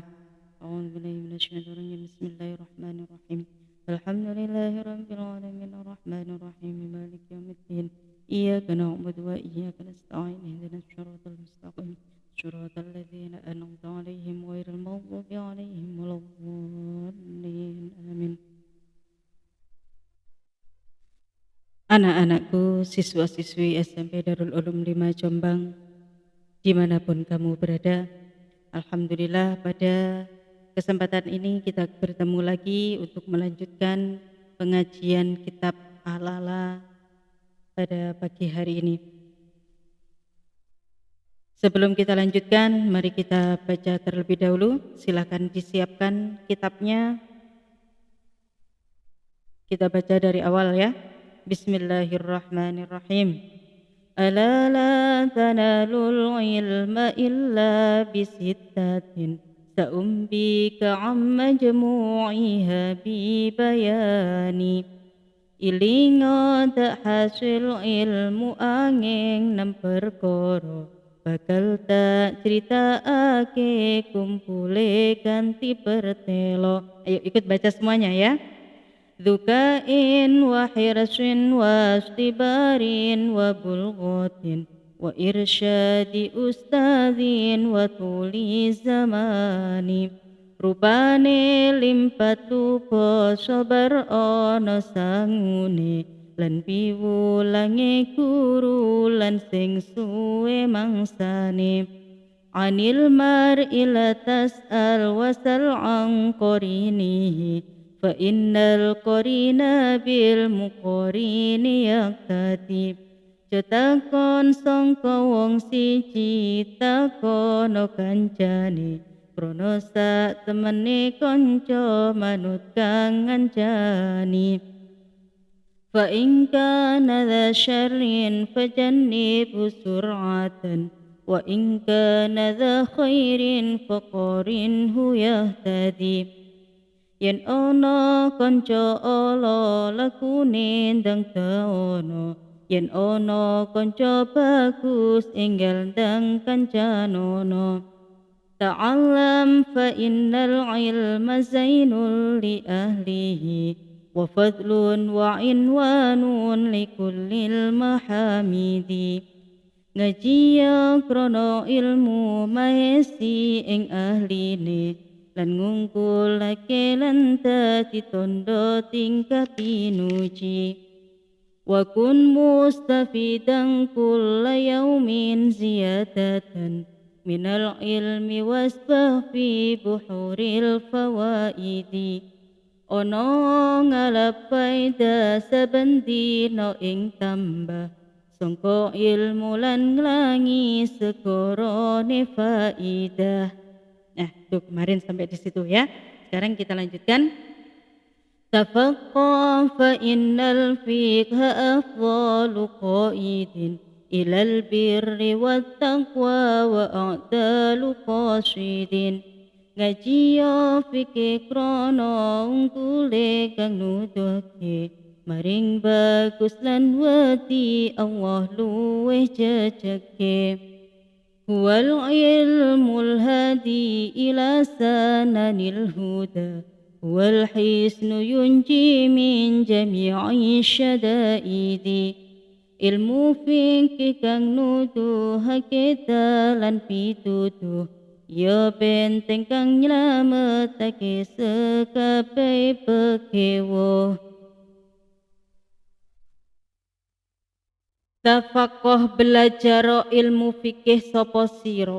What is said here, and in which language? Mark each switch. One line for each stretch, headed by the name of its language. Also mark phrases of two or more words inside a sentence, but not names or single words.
Arabic: أعوذ بالله من الشيطان الرجيم. بسم الله الرحمن الرحيم. الحمد لله رب العالمين الرحمن الرحيم مالك يوم الدين. إياك نعبد وإياك نستعين. اهدنا الصراط المستقيم. صراط الذين أنعمت عليهم غير المغضوب عليهم ولا الضالين. Amin.
Indonesian: Anak-anakku, siswa-siswi SMP Darul Ulum 5 Jombang, dimanapun kamu berada, alhamdulillah pada kesempatan ini kita bertemu lagi untuk melanjutkan pengajian kitab Al-Lala pada pagi hari ini. Sebelum kita lanjutkan, mari kita baca terlebih dahulu. Silakan disiapkan kitabnya. Kita baca dari awal ya.
Arabic: Bismillahirrahmanirrahim. ألا لا تنال العلم إلا بستة سأنبيك عن مجموعها ببيان.
Javanese: Ilinga tak hasil ilmu angin nem perkara bakal tak cerita ake kumpule ganti pertelo.
Indonesian: Ayo ikut baca semuanya ya.
Arabic: ذكاء وحرص واصطبار وبلغة وإرشاد أستاذ وطول زمان.
Javanese: Rupane limpatu po sabar ana sangune lan piwulange guru lan sing suwe mangsane.
Arabic: عن المرء لا تسأل وسل عن قرينه فإن القرين بالمقارن يقتدي.
Javanese: Cetakon sangka wong siji takono kancane krana sak temene kanca manut kang ngancani.
Arabic: فإن كان ذا شر فجنبه سرعة وإن كان ذا خير فقارنه تهتدي.
Javanese: Yen ana kanca ala lakune ndang taono, yen ana kanca bagus enggal ndang kancanono.
Arabic: تعلم فإن العلم زين لأهله وفضل وعنوان لكل المحامد.
Javanese: Ngaji ya krana ilmu maesi ing ahline lan ngungkulake lan dadi tondo tingkah pinuji.
Arabic: وكن مستفيدا كل يوم زيادة من العلم واسبح في بحور الفوائد.
Javanese: Ono ngalapai saben dina ing tambah sangka ilmu lan nglangi sekorone faidah.
Indonesian: Nah, tuh kemarin sampai di situ ya. Sekarang kita lanjutkan.
Arabic: تفقه فإن الفقه أفضل قائد إلى البر والتقوى وأعدل قاصد.
Javanese: Ngaji ya fikih krana unggule kang nuduhke maring bagus lan wedi Allah luweh jejeke.
Arabic: هو العلم الهادي إلى سنن الهدى هو الحصن ينجي من جميع الشدائد.
Javanese: Ilmu fikih kang nuduhake dalan pituduh ya benteng kang nyelametake sekabeh pekewo. Tafaqoh belajar ilmu fikih sapa sira.